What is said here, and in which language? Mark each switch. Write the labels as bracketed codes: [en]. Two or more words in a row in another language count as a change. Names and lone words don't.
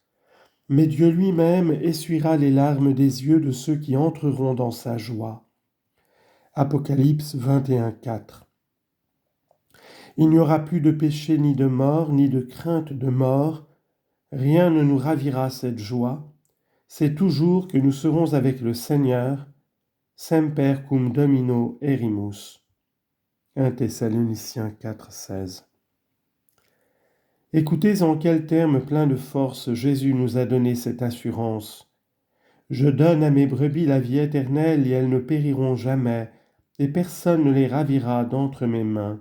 [fr] Mais Dieu lui-même essuiera les larmes des yeux de ceux qui entreront dans sa joie. Apocalypse 21, 4. Il n'y aura plus de péché, ni de mort, ni de crainte de mort. Rien ne nous ravira cette joie. C'est toujours que nous serons avec le Seigneur. [la] Semper cum Domino erimus. [fr] 1 Thessaloniciens 4, 16. Écoutez en quels termes pleins de force Jésus nous a donné cette assurance. Je donne à mes brebis la vie éternelle et elles ne périront jamais, et personne ne les ravira d'entre mes mains.